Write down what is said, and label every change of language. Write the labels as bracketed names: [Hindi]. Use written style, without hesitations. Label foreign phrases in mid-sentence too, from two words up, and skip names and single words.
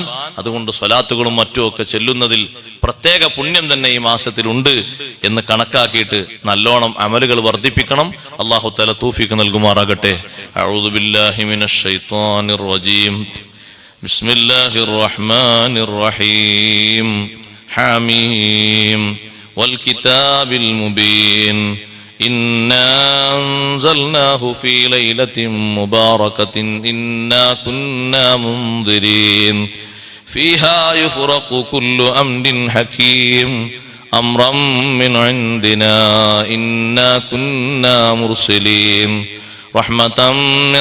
[Malayalam] അതുകൊണ്ട് സ്വലാത്തുകളും മറ്റുമൊക്കെ ചെല്ലുന്നതിൽ പ്രത്യേക പുണ്യം തന്നെ ഈ മാസത്തിൽ ഉണ്ട് എന്ന് കണക്കാക്കിയിട്ട് നല്ലോണം അമലുകൾ വർദ്ധിപ്പിക്കണം. അല്ലാഹു തആല തൗഫീഖ് നൽകുമാറാകട്ടെ. [Arabic] أعوذ بالله من الشيطان الرجيم. بسم الله الرحمن الرحيم. حم والكتاب المبين. إنا أنزلناه في ليلة مباركة إنا كنا منذرين فيها يفرق كل أمر حكيم أمرا من عندنا إنا كنا مرسلين رحمة من